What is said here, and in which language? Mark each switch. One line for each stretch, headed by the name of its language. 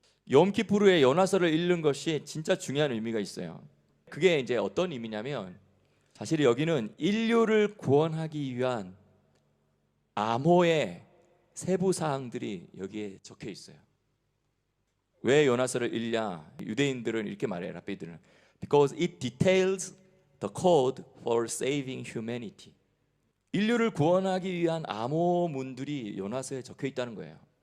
Korean: 욤키푸르에 요나서를 읽는 것이 진짜 중요한 의미가 있어요. 그게 이제 어떤 의미냐면, 사실 여기는 인류를 구원하기 위한 암호의 세부 사항들이 여기에 적혀 있어요. 왜 요나서를 읽냐? 유대인들은 이렇게 말해요. 랍비들은
English: because it details the code for saving humanity.
Korean: 인류를 구원하기 위한 암호문들이 요나서에 적혀 있다는 거예요.